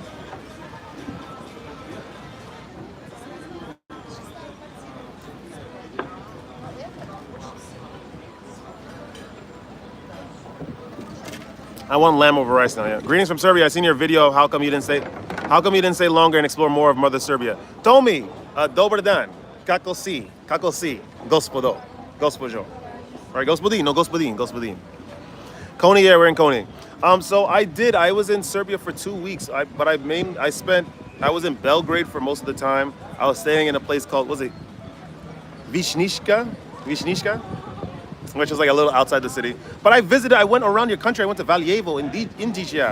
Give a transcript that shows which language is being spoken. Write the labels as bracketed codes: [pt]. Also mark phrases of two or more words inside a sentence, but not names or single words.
[en] I want lamb over rice now. Yeah. Greetings from Serbia. I seen your video. How come you didn't say longer and explore more of Mother Serbia? [sr] Tomi, dobar dan. Kako si, gospodo, gospođo. [en] Right, gospodin, no gospodin. Coney, yeah, we're in Coney. So I was in Serbia for 2 weeks. I was in Belgrade for most of the time. I was staying in a place called, Višnishka? Which is like a little outside the city. But I went around your country. I went to Valjevo, Indicia.